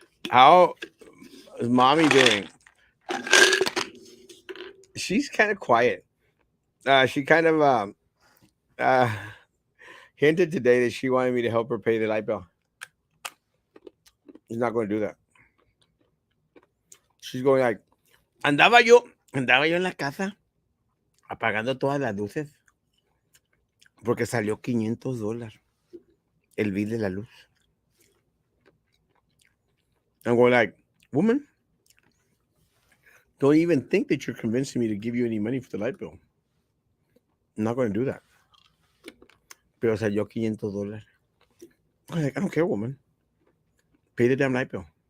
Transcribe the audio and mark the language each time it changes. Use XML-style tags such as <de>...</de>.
<en>How is mommy doing? She's kind of quiet. She kind of uh, hinted today that she wanted me to help her pay the light bill. She's not going to do that.</en> <es>She's going like, andaba yo en la casa apagando todas las luces porque salió $500 el bill de la luz.</es> <en>I'm going like, woman, don't even think that you're convincing me to give you any money for the light bill. I'm not going to do that. Pero salió $500. I'm like, I don't care, woman. Pay the damn light bill.</en>